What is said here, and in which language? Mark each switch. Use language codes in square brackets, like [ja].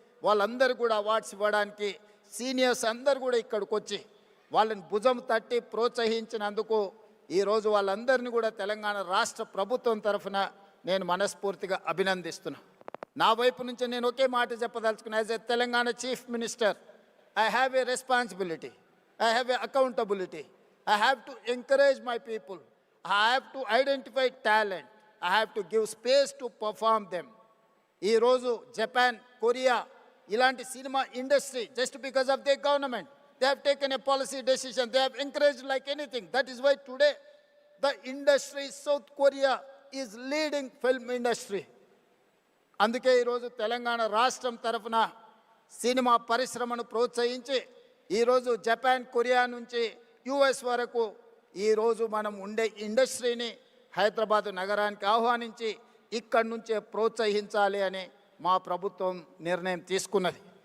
[te] వాళ్ళందరూ కూడా అవార్డ్స్ ఇవ్వడానికి సీనియర్స్ అందరూ కూడా ఇక్కడికి వచ్చి వాళ్ళని భుజం తట్టి ప్రోత్సహించినందుకు ఈరోజు వాళ్ళందరినీ కూడా తెలంగాణ రాష్ట్ర ప్రభుత్వం తరఫున నేను మనస్ఫూర్తిగా అభినందిస్తున్నా. నా వైపు నుంచి నేను ఒకే మాట చెప్పదలుచుకున్నా. [en] As a Telangana chief minister, I have a responsibility, I have a accountability. I have to encourage my people. I have to identify talent. I have to give space to perform them. [te] ఈ రోజు Japan, Korea ఇలాంటి cinema industry [en] just because of their government, they have taken a policy decision. They have encouraged like anything. That is why today the industry, South Korea is leading film industry. [te] అందుకే ఈరోజు తెలంగాణ రాష్ట్రం తరఫున cinema పరిశ్రమను ప్రోత్సహించి ఈరోజు Japan, Korea నుంచి US వరకు ఈరోజు మనం ఉండే ఇండస్ట్రీని హైదరాబాద్ నగరానికి ఆహ్వానించి ఇక్కడి నుంచే ప్రోత్సహించాలి అని మా ప్రభుత్వం నిర్ణయం తీసుకున్నది.